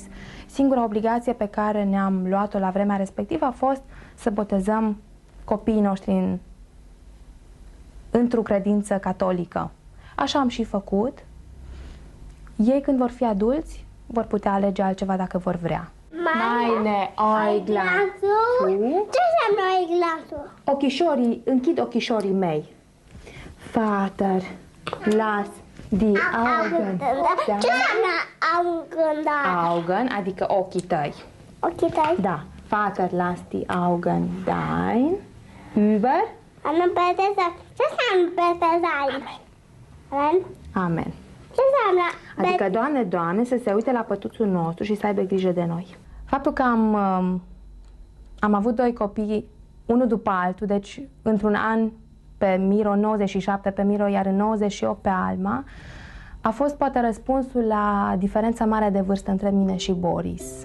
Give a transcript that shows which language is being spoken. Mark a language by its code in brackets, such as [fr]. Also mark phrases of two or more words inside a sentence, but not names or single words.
[ro] Singura obligație pe care ne-am luat-o la vremea respectivă a fost să botezăm copiii noștri într-o credință catolică. Așa am și făcut. Ei, când vor fi adulți, vor putea alege altceva dacă vor vrea. [de] Meine Äuglein. [ro] Ce înseamnă Äuglein? Ochișorii, închid ochișorii mei. [de] Vater, las die Augen. [ro] Ce înseamnă Augen? [de] Augen, [ro] adică ochii tăi. Ochii tăi? Da. [de] Vater, las die Augen dein. Über. [ro] Ce înseamnă peste sein? Amen. Amen. Ce înseamnă? Adică, Doamne, Doamne, să se uite la pătuțul nostru și să aibă grijă de noi. Faptul că am avut 2 copii, unul după altul, deci într-un an pe Miro, 97 pe Miro, iar în 98 pe Alma, a fost poate răspunsul la diferența mare de vârstă între mine și Boris.